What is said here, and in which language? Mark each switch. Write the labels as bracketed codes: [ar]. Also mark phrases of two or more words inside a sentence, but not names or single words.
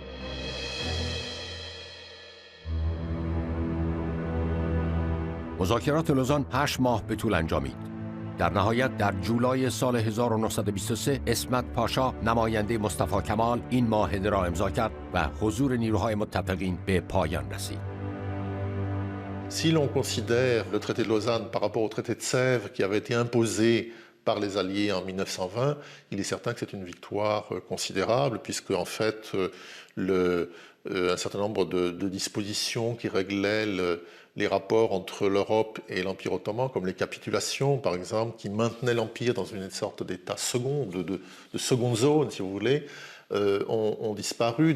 [fa] مذاکرات لوزان 8 ماه به طول انجامید. در نهایت در جولای سال 1923 اسمت پاشا نماینده مصطفی کمال این معاهده را امضا کرد و حضور نیروهای متفقین به پایان رسید. [fr] Si l'on considère le traité de Lausanne par rapport au traité de Sèvres qui avait été imposé par les Alliés en 1920, il est certain que c'est une victoire considérable puisque en fait un certain nombre de dispositions qui réglaient les rapports entre l'Europe et l'Empire ottoman, comme les capitulations par exemple, qui maintenaient l'Empire dans une sorte d'état second, de seconde zone si vous voulez, ont disparu.